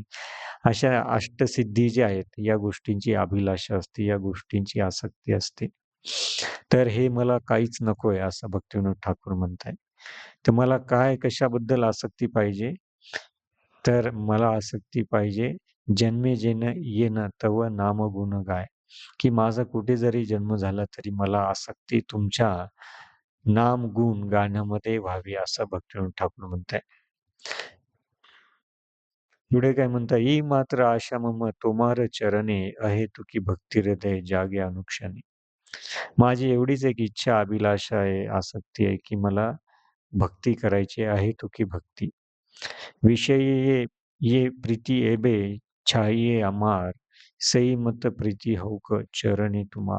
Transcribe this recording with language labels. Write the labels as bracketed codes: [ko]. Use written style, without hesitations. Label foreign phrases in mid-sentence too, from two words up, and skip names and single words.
[mr] अशा अष्टसिद्धी ज्या आहेत, या गोष्टींची अभिलाषा असते, या गोष्टींची आसक्ती असते. तर हे मला काहीच नकोय असं भक्तिविनोद ठाकूर म्हणताय. तर मला काय कशाबद्दल आसक्ती पाहिजे? तर मला आसक्ती पाहिजे, [bn] জন্মে জেন যেন তব নাম গুণ গায়. [mr] की माझा कुठे जरी जन्म झाला तरी मला आसक्ती तुमच्या नाम गुण गाण्यामध्ये व्हावी असं भक्तिविनोद ठाकूर म्हणताय. पुढे काय म्हणता, [bn] "এই মাত্র আশা মম তোমার চরণে অহেতুকী ভক্তি হৃদয় জাগে অনুক্ষণি." [mr] माझी एवढीच एक इच्छा, अभिलाषा आहे, आसक्ती आहे, की मला भक्ती करायची आहे, तुकी भक्ती. [bn] বিষয়ী যে প্রীতি এবে ছাইয়ে আমার, সই মত প্রীতি হোক চরণী তুমার.